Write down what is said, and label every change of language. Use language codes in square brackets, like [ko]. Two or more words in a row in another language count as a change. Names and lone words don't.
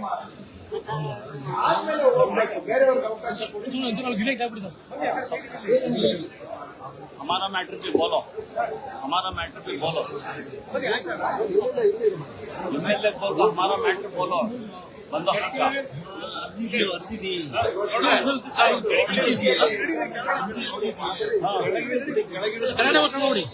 [kn] ಆದ್ಮೇಲೆ ಹೋಗ್ಬೇಕು, ಬೇರೆಯವ್ರಿಗೆ ಅವಕಾಶ ಕೊಡಿ. [hi] हमारा मैटर भी बोलो, हमारा मैटर भी बोलो, एमएलए बोलो, हमारा मैटर बोलो. [kn] बंदो ನೋಡಿ